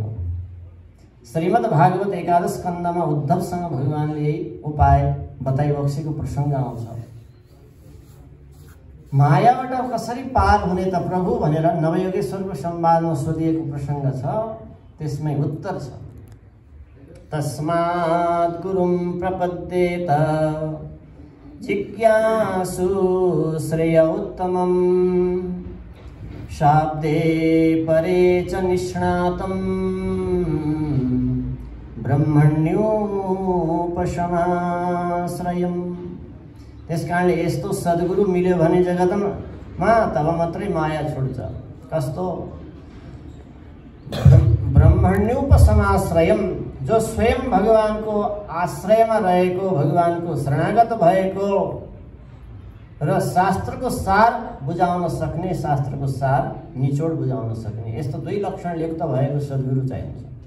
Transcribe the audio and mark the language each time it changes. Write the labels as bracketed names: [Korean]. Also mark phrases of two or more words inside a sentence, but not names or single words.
[Nepali] श्रीमद् भागवत एकादश स्कन्धमा उद्धवसँग भगवानले यही उपाय बताइबक्सेको प्रसङ्ग आउँछ। मायाबाट कसरी पार हुने त प्रभु भनेर नवयोगेश्वरको संवादमा सोधिएको प्रसङ्ग छ, त्यसमै उत्तर छ। [Sanskrit] तस्मात् गुरुं प्रपद्येत जिज्ञासु श्रेय उत्तमम् शाब्दे परे च निष्णातम् ब्रह्मण्योपशमाश्रयम्। [Nepali] त्यसकारणले यस्तो सद्गुरु मिल्यो भने जगतमा तब मात्रै माया छुट्छ। कस्तो? ब्रह्मण्योपशमाश्रयम्, जो स्वयं भगवानको आश्रयमा रहेको, भगवानको शरणागत भएको र शास्त्रको सार बुझाउन सक्ने, शास्त्रको सार निचोड बुझाउन सक्ने, यस्तो दुई लक्षण युक्त भएको सद्गुरु चाहिन्छ।